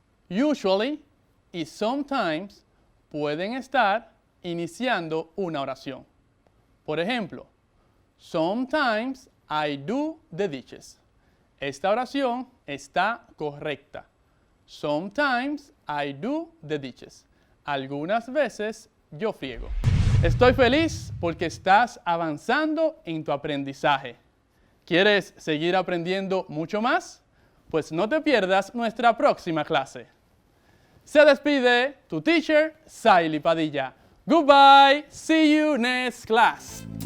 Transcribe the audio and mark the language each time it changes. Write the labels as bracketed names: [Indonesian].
[Spanish] Usually y sometimes pueden estar iniciando una oración. Por ejemplo, [English] sometimes I do the dishes. [Spanish] Esta oración está correcta. [English] Sometimes I do the dishes. [Spanish] Algunas veces yo friego. Estoy feliz porque estás avanzando en tu aprendizaje. ¿Quieres seguir aprendiendo mucho más? Pues no te pierdas nuestra próxima clase. Se despide tu [English] teacher, Saily Padilla. Goodbye. See you next class.